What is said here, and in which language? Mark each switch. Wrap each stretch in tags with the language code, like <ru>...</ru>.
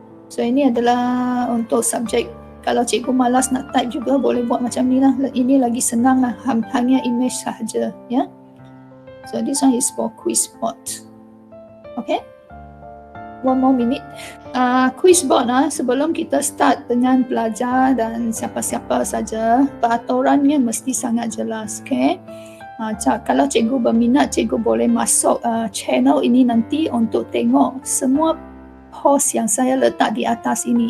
<ms>So ini adalah untuk subjek. Kalau cikgu malas nak type juga boleh buat macam ni lah. Ini lagi senang lah, hanya image sahaja ya.</ms> <en>So this one is for quiz board. Okay. One more minute.</en> <ms>Quiz board sebelum kita start dengan pelajar dan siapa-siapa saja, peraturannya mesti sangat jelas.</ms> <en>Okay.</en> <ms>Kalau cikgu berminat, cikgu boleh masuk channel ini nanti untuk tengok semua post yang saya letak di atas ini.</ms>